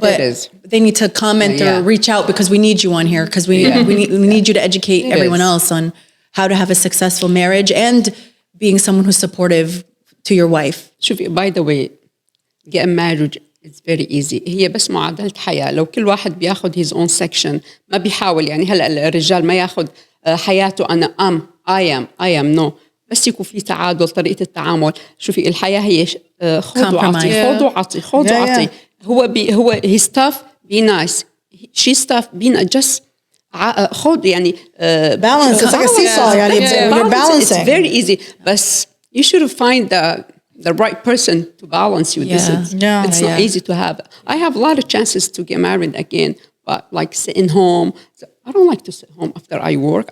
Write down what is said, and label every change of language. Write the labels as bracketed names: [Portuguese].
[English] there is. they need to comment or reach out because we need you on here, because we need you to educate everyone else on how to have a successful marriage and being someone who's supportive to your wife. [Arabic] شوفي, [English] by the way, getting married it's very easy. [Arabic] هي بس معادلة حياة. لو كل واحد بياخد [English] his own section [Arabic] ما بيحاول، يعني هلا الرجال ما ياخد حياته أنا [English] I am no، [Arabic] بس يكون في تعادل طريقة التعامل. شوفي الحياة هي خذ وعطي خذ وعطي. هو [English] his stuff be nice, she stuff be nice, just [Arabic] خذ يعني [English] balance. It's like a seesaw. You're balancing. It's very easy, but you should find the right person to balance you. It's not easy to have. I have a lot of chances to get married again, but like sitting home, I don't like to sit home after I work.